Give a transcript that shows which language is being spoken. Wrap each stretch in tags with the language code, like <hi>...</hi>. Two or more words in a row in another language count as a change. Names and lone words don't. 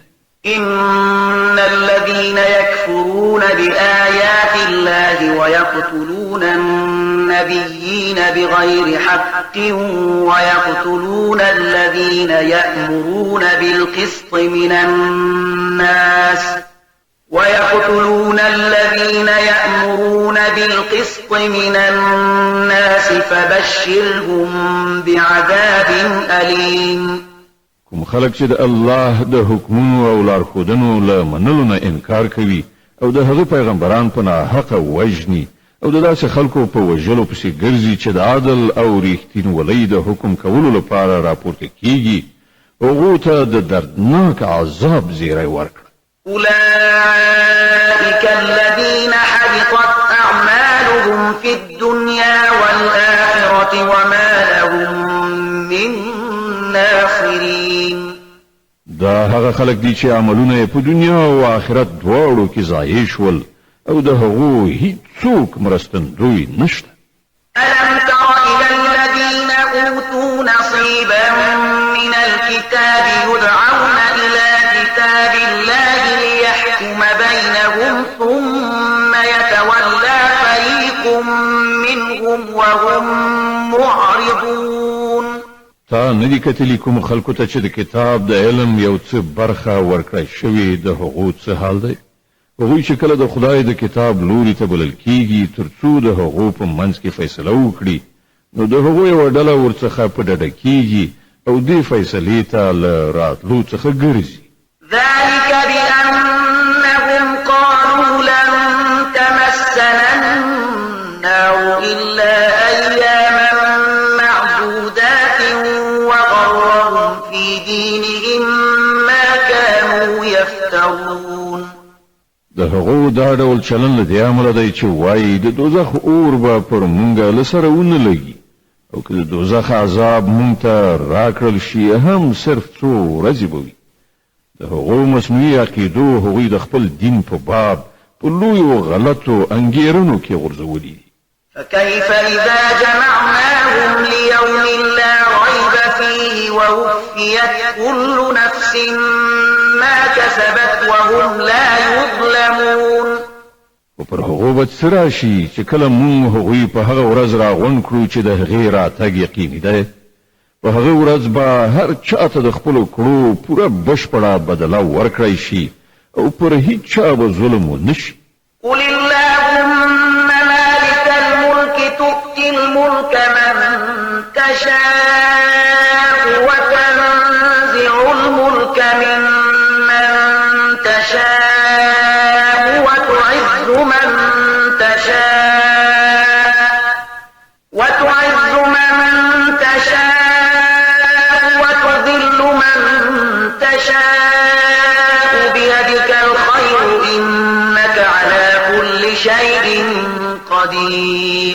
<ar>إن الذين يكفرون بآيات الله ويقتلون النبيين بغير حق ويقتلون الذين يأمرون بالقسط من الناس فبشرهم بعذاب أليم</ar> <ps>کوم خلک چې د الله د حکمونو او لارښودنو له منلو نه انکار کوي او د هغه پیغمبران په ناحقه وژني او د داسې خلکو په وژلو پسې ګرځي چې د عدل او ریښتینولۍ د حکم کولو لپاره راپورته کیږي هغو ته د دردناک عذاب زیری ورکړه</ps> <ar>أولئك الذين حبطت أعمالهم في الدنيا والآخرة وما لهم من ناصرين</ar> <ps>دا هغه خلک دي چې عملونه په دنیا او آخرت دواړو کې ضایع شول او د هغو هیڅوک مرستندوی نشته</ps> <ar>ألم تر إلى الذين أوتوا نصيبا من الكتاب يدعون إلى كتاب الله ليحكم بينهم ثم يتولى فريق منهم وهم معرضون</ar> <ps>تا ندی کتلی کوم خلکو ته چې د کتاب د علم یو څه برخه ورکړی شوی د هغو څه حال دی هغوی چې کله د خدای د کتاب لوري ته بلل کیږي ترڅو د هغو په منځ کې فیصله وکړي نو د هغو یوه ډله ورڅخه په ډډه کیږي او دې فیصلې ته له راتلو څخه ګرځي</ps> <ar>ذلك بأنهم قالوا لن تمسنا النار إلا أياما معدودات وغرهم في دينهم ما كانوا يفترون</ar> <ps>د هغو دا ډول چلن له دې امله دی چې وایي د دوزخ اور به پر مونږ له سره ونه لګي او که د دوزخ عذاب مونږ ته راکړل شي هم صرف څو ورځې به وي د هغو مصنوعي عقیدو هغوی د خپل دین په باب په لویو غلطو انګیرنو کې غورځولي دي</ps> <ar>فكيف إذا جمعناهم ليوم لا ريب فيه ووفيت كل نفس ما كسبت وهم لا يظلمون</ar> <ps>او پر هغو به څه راشي چې کله مونږ هغوی په هغه ورځ راغونډ کړو چې د هغې راتګ یقیني دی په هغه ورځ به هر چاته د خپلو کړو پوره بشپړه بدله ورکړی شي او پر هیڅ چا به ظلم ونه شي</ps> <ar>قل اللهم مالك الملك تؤتي الملك من تشاء وتنزع الملك ممن تشاء وتعز من تشاء وتذل من تشاء بيدك الخير إنك على كل شيء قدير</ar>